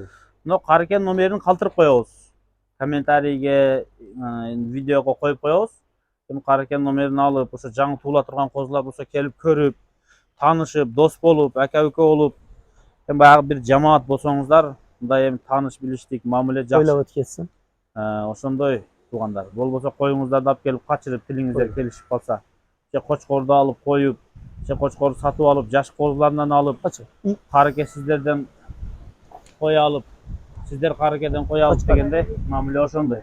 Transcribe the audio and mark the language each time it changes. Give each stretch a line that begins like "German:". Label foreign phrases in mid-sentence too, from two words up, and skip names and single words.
Uzbek: No, qarakan nomerini qoldirib qo'yamiz. Kommentariyaga, videoga qo'yib qo'yamiz. Endi qarakan nomerini olib, o'sha jangi tug'ila turgan qo'zlar bo'lsa kelib ko'rib, tanishib, do'st bo'lib, aka-uka bo'lib, bayag'i bir jamoat bo'lsangizlar, bunday ham tanish bilishlik, ma'mula yaxshi. O'ylab o'tib ketsin.
Kyrgyz: Ошондой туугандар. Болбосо коюңуздарды алып келип качырып тилиңиздер келишип калса, же кочкорду алып коюп, же кочкорду сатып алып, жаш козуларынан алып, карыке сиздерден кой алып, сиздер карыкеден кой алып дегенде мамиле ошондой.